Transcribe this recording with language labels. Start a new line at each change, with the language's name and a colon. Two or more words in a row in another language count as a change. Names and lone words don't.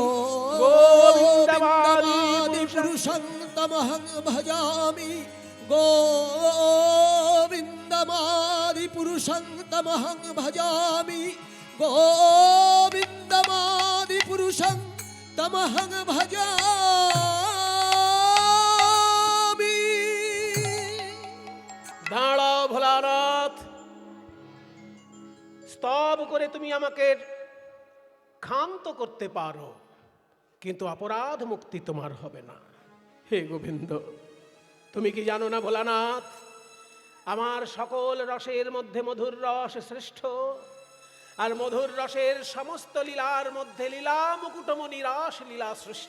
Sanskrit: गोविन्दमादिपुरुषं तमहं भजामि गोविन्दमादिपुरुषं तमहं भजामि गोविन्दमादिपुरुषं तमहं भजामि।
Bangla: দাঁড়াও ভোলানাথ, স্তব করে তুমি আমাকে ক্ষান্ত করতে পারো, কিন্তু অপরাধ মুক্তি তোমার হবে না। হে গোবিন্দ, তুমি কি জানো না ভোলানাথ, আমার সকল রসের মধ্যে মধুর রস শ্রেষ্ঠ, আর মধুর রসের সমস্ত লীলার মধ্যে লীলা মুকুটমণি রাস লীলা শ্রেষ্ঠ।